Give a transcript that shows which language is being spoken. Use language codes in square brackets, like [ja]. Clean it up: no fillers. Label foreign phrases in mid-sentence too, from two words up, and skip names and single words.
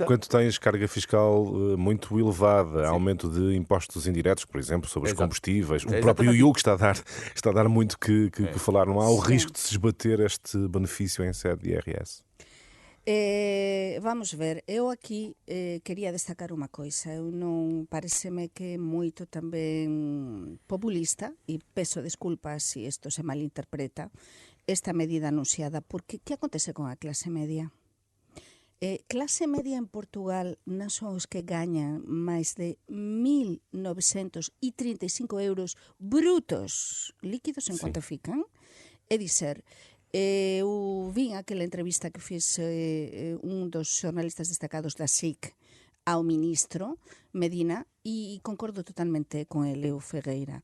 [pt] Quando tens carga fiscal muito elevada, sim, aumento de impostos indiretos, por exemplo, sobre os combustíveis, o próprio IUC está a dar muito que falar. Não há o risco de se esbater este benefício em sede de IRS? Vamos ver, eu aqui queria destacar unha coisa. [gl] Eu non pareceme que é moito tamén populista, e peço desculpas se isto se malinterpreta, esta medida anunciada, porque que acontece con a clase media? Clase media en Portugal non son os que gañan máis de 1.935 euros brutos, líquidos en cuanto fican, é dizer, eu vin aquela entrevista que fiz un dos xornalistas destacados da SIC ao ministro Medina e concordo totalmente con ele, o Ferreira.